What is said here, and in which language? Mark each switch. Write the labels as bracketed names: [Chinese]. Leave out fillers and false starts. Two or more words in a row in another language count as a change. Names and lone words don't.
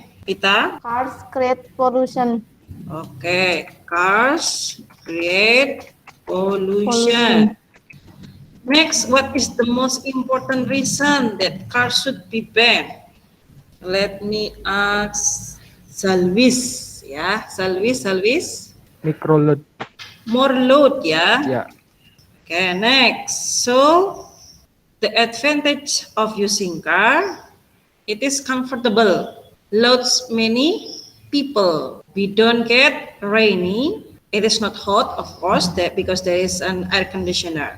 [English] Pita? Cars create pollution. Okay, cars create pollution. Next, what is the most important reason that cars should be banned? Let me ask Salvis, ya. Salvis. Microload. More load, ya. Yeah. Okay, next. So, the advantage of using car, it is comfortable, loads many people. We don't get rainy. It is not hot, of course, because there is an air conditioner.